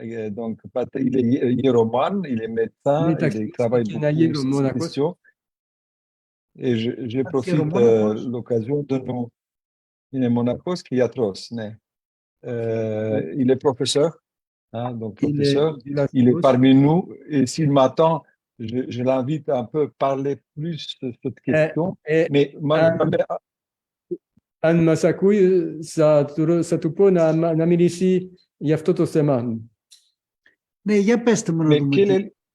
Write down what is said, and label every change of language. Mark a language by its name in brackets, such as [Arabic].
[French] Donc, il est hiéromane, il est médecin, il travaille beaucoup sur ces questions. Et je profite de l'occasion de nous... [Greek] Είναι μοναχός και γιατρός, ναι. [French] Il est professeur, hein, donc professeur. Il est parmi nous. Et s'il m'attend, je l'invite un peu à parler plus de cette question. Mais [Greek] Αν μας ακούει, θα του πω να μιλήσει για αυτό το θέμα. Ναι, για πέστε μου να δούμε.